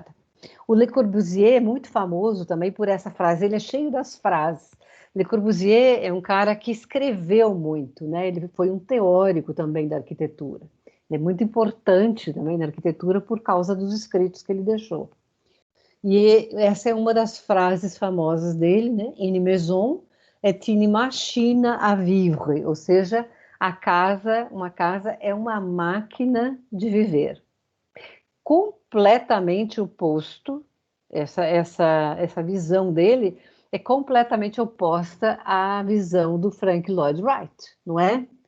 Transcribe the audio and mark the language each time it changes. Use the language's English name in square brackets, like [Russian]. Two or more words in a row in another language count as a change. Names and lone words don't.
[Portuguese] O Le Corbusier é muito famoso também por essa frase, ele é cheio das frases. Le Corbusier é um cara que escreveu muito, né? Ele foi um teórico também da arquitetura. Ele é muito importante também na arquitetura por causa dos escritos que ele deixou. E essa é uma das frases famosas dele, né? [French] Une maison est une machine à vivre, [Portuguese] ou seja, uma casa é uma máquina de viver. Completamente oposto, essa visão dele é completamente oposta à visão do Frank Lloyd Wright, não é?